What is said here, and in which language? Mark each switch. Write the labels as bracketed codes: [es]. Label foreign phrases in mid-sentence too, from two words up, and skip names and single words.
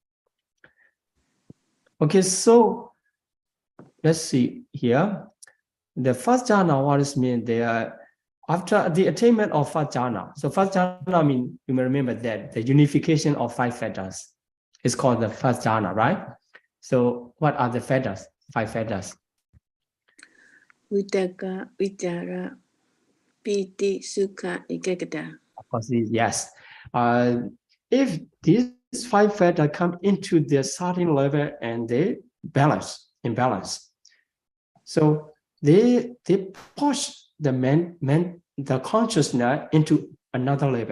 [en] Okay, so let's see here. The first jhana, what does mean? They are after the attainment of first jhana. So first jhana mean, you may remember that the unification of 5 fetters is called the first jhana, right? So what are the fetters? 5 fetters. [pi] Vitakka, vichara, piti, sukha, ekaggata. [en] Of course, yes. If these 5 fetters come into the certain level and they imbalance. So they push the consciousness into another level.